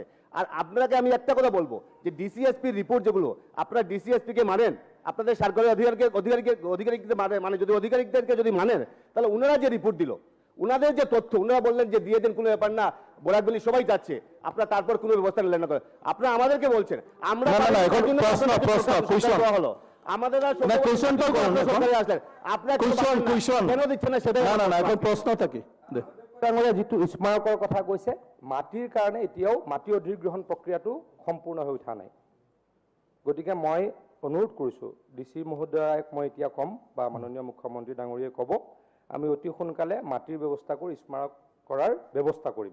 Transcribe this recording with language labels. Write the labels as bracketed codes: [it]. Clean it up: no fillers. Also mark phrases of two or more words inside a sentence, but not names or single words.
[bn] আর আপনাকে আমি একটা কথা বলবো যে [en] DCSP report [bn] যেগুলো, আপনারা ডিসিএসপিকে মানেন, আপনাদের সরকারি অধিকারীকে মানে যদি অধিকারিকদেরকে যদি মানেন তাহলে ওনারা যে রিপোর্ট দিল, ওনাদের যে তথ্য, ওনারা বললেন যে দিয়ে দেন, কোনো ব্যাপার না, বরাকবেলি সবাই যাচ্ছে, আপনারা তারপর কোনো ব্যবস্থা নিলেন না। আপনারা আমাদেরকে বলছেন আমরা হলো আমাদের প্রশ্ন থাকে [as] যিটো স্মাৰকৰ কথা কৈছে, মাটিৰ কাৰণে এতিয়াও মাটি অধিগ্ৰহণ প্ৰক্ৰিয়াটো সম্পূৰ্ণ হৈ উঠা নাই। গতিকে মই অনুৰোধ কৰিছোঁ DC মহোদয়ক মই এতিয়া ক'ম বা মাননীয় মুখ্যমন্ত্ৰী ডাঙৰীয়াই ক'ব, আমি অতি সোনকালে মাটিৰ ব্যৱস্থা কৰি স্মাৰক কৰাৰ ব্যৱস্থা কৰিম।